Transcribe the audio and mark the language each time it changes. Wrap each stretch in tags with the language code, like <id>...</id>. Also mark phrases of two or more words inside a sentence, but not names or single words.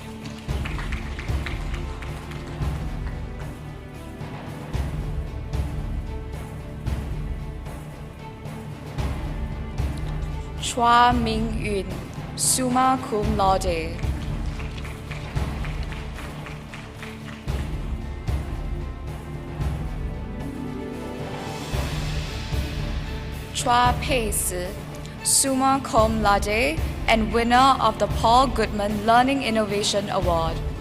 <la>Chua Ming-yun, summa cum laude. Chua Pei-si, summa cum laude,</la> <en>and winner of the Paul Goodman Learning Innovation Award.</en>